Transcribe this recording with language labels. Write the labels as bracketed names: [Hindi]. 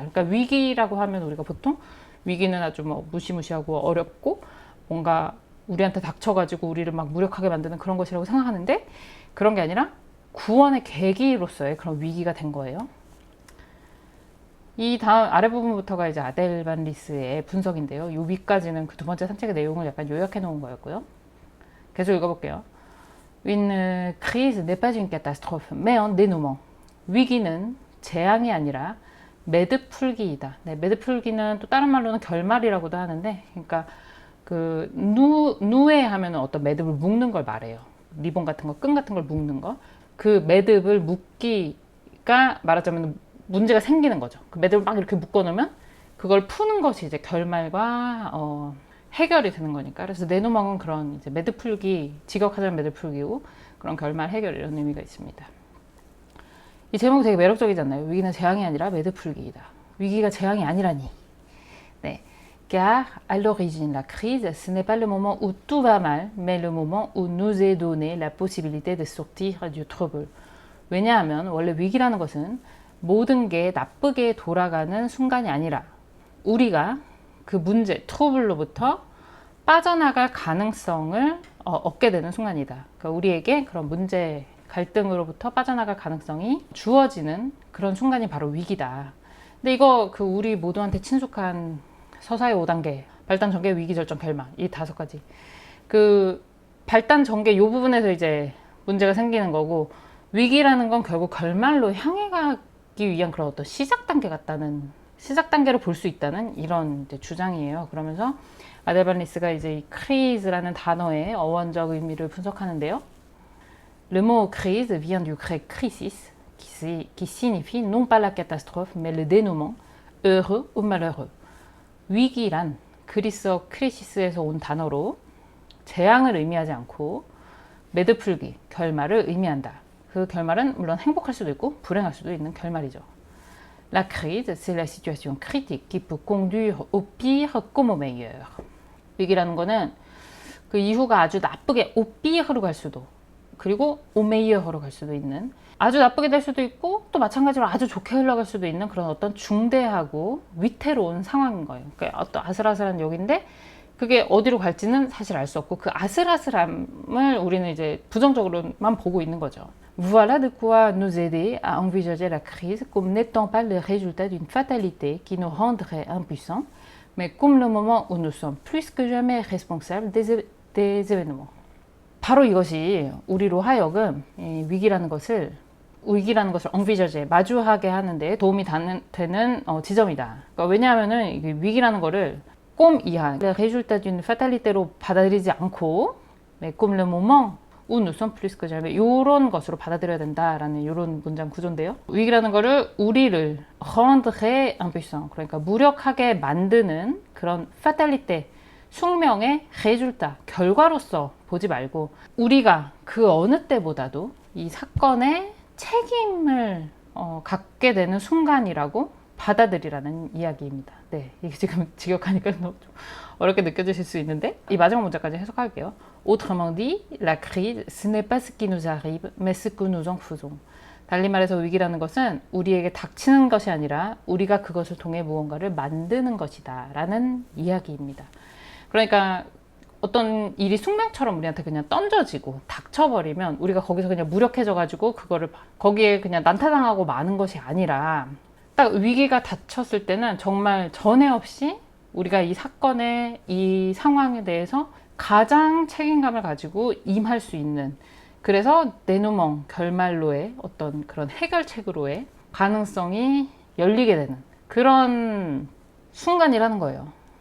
[Korean] 그러니까 위기라고 하면 우리가 보통 위기는 아주 뭐 무시무시하고 어렵고 뭔가 우리한테 닥쳐가지고 우리를 막 무력하게 만드는 그런 것이라고 생각하는데 그런 게 아니라 구원의 계기로서의 그런 위기가 된 거예요. 이 다음 아래 부분부터가 이제 아델 반 리스의 분석인데요. 이 위까지는 그 두 번째 산책의 내용을 약간 요약해 놓은 거였고요. 계속 읽어볼게요. [French] Une crise n'est pas une catastrophe, mais un dénouement. [Korean] 위기는 재앙이 아니라 매듭풀기이다. 네, 매듭풀기는 또 다른 말로는 결말이라고도 하는데, 그러니까 그 누에 하면은 어떤 매듭을 묶는 걸 말해요. 리본 같은 거, 끈 같은 걸 묶는 거. 그 매듭을 묶기가 말하자면 문제가 생기는 거죠. 그 매듭을 막 이렇게 묶어놓으면 그걸 푸는 것이 이제 결말과 해결이 되는 거니까. 그래서 내노망은 그런 이제 매듭풀기, 직역하자면 매듭풀기고 그런 결말 해결 이런 의미가 있습니다. 이 제목이 되게 매력적이잖아요. 위기는 재앙이 아니라 매듭풀기이다. 위기가 재앙이 아니라니. 네. [French] Car à l'origine, la crise, ce n'est pas le moment où tout va mal, mais le moment où nous est donné la possibilité de sortir du trouble. [Korean] 왜냐하면 원래 위기라는 것은 모든 게 나쁘게 돌아가는 순간이 아니라 우리가 그 문제, 트러블로부터 빠져나갈 가능성을 얻게 되는 순간이다. 그러니까 우리에게 그런 문제, 갈등으로부터 빠져나갈 가능성이 주어지는 그런 순간이 바로 위기다. 근데 이거 그 우리 모두한테 친숙한 서사의 5단계, 발단, 전개, 위기, 절정, 결말, 이 5가지. 그 발단, 전개 이 부분에서 이제 문제가 생기는 거고, 위기라는 건 결국 결말로 향해 가기 위한 그런 어떤 시작 단계 같다는, 시작 단계로 볼 수 있다는 이런 이제 주장이에요. 그러면서 아델 반 리스가 이제 이 crise라는 단어의 어원적 의미를 분석하는데요. [French] Le mot crise vient du grec crisis, qui signifie non pas la catastrophe, mais le dénouement, heureux ou malheureux. [Korean] 위기란 그리스어 크리시스에서 온 단어로 재앙을 의미하지 않고 매듭풀기, 결말을 의미한다. 그 결말은 물론 행복할 수도 있고 불행할 수도 있는 결말이죠. [French] La crise, c'est la situation critique qui peut conduire au pire comme au meilleur. [Korean] 위기라는 거는 그 이후가 아주 나쁘게 [French] au pire [Korean] 로 갈 수도, 그리고 [French] au meilleur [Korean] 로 갈 수도 있는, 아주 나쁘게 될 수도 있고 또 마찬가지로 아주 좋게 흘러갈 수도 있는 그런 어떤 중대하고 위태로운 상황인 거예요. 그러니까 어떤 아슬아슬한 역인데 그게 어디로 갈지는 사실 알 수 없고 그 아슬아슬함을 우리는 이제 부정적으로만 보고 있는 거죠. [French] Voilà de quoi nous aider à envisager la crise comme n'étant pas le résultat d'une fatalité qui nous rendrait impuissants, mais comme le moment où nous sommes plus que jamais responsables des événements. [Korean] 바로 이것이 우리로 하여금 위기라는 것을 envisager, 마주하게 하는데 도움이 되는 지점이다. 그러니까 왜냐하면은 위기라는 거를 comme 이하, [French] le résultat d'une fatalité [Korean] 로 받아들이지 않고, [French] comme le moment où nous sommes plus que jamais, [Korean] 이런 것으로 받아들여야 된다라는 이런 문장 구조인데요. 위기라는 거를 우리를 [French] rendre impuissant, [Korean] 그러니까 무력하게 만드는 그런 fatalité, 숙명의 résultat, 결과로서 보지 말고 우리가 그 어느 때보다도 이 사건의 책임을 갖게 되는 순간이라고 받아들이라는 이야기입니다. 네, 이게 지금 직역하니까 너무 좀 어렵게 느껴지실 수 있는데 이 마지막 문장까지 해석할게요. [French] Autrement dit, la crise, ce n'est pas ce qui nous arrive, mais ce que nous en faisons. [Korean] 달리 말해서 위기라는 것은 우리에게 닥치는 것이 아니라 우리가 그것을 통해 무언가를 만드는 것이다 라는 이야기입니다. 그러니까 어떤 일이 숙명처럼 우리한테 그냥 던져지고 닥쳐버리면 우리가 거기서 그냥 무력해져가지고 그거를 거기에 그냥 난타당하고 마는 것이 아니라 딱 위기가 닥쳤을 때는 정말 전에 없이 우리가 이 사건의 이 상황에 대해서 가장 책임감을 가지고 임할 수 있는, 그래서 데누멍, 결말로의 어떤 그런 해결책으로의 가능성이 열리게 되는 그런 순간이라는 거예요.